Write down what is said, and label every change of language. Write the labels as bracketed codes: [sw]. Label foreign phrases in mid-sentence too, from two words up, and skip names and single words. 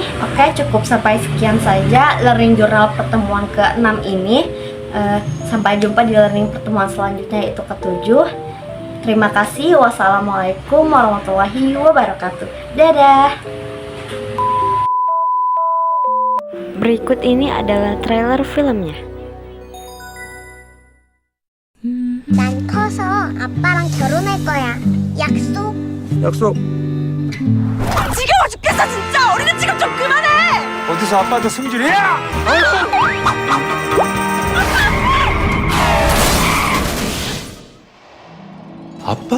[id] Oke, cukup sampai sekian saja [en] learning journal [id] pertemuan ke-6 ini. Sampai jumpa di learning pertemuan selanjutnya, yaitu ke-7. Terima kasih. [ar] والسلام عليكم ورحمة الله وبركاته. [id] Dadah. Berikut ini adalah trailer filmnya. [ko] 난 커서 아빠랑 결혼할 거야. 약속? 약속. 지겨워 죽겠어 진짜. 어린애 지금 좀 그만해. 어디서 아빠한테 승질이야? 아빠?